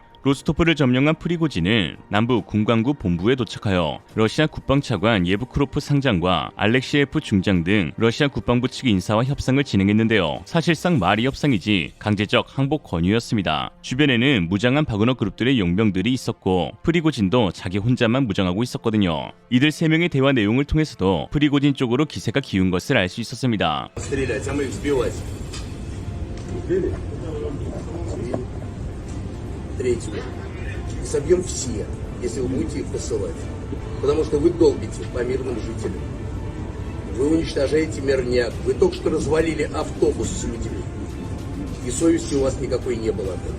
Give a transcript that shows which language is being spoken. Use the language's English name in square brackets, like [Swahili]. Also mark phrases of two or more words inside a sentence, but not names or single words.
[Korean] 로스토프를 점령한 프리고진은 남부 군광구 본부에 도착하여 러시아 국방차관 예브크로프 상장과 알렉시에프 중장 등 러시아 국방부 측 인사와 협상을 진행했는데요. 사실상 말이 협상이지 강제적 항복 권유였습니다. 주변에는 무장한 바그너 그룹들의 용병들이 있었고 프리고진도 자기 혼자만 무장하고 있었거든요. 이들 3명의 대화 내용을 통해서도 프리고진 쪽으로 기세가 기운 것을 알 수 있었습니다. [Russian] Третьего. Собьем все, если вы будете их посылать. Потому что вы долбите по мирным жителям. Вы уничтожаете мирняк. Вы только что развалили автобус с людьми. И совести у вас никакой не было.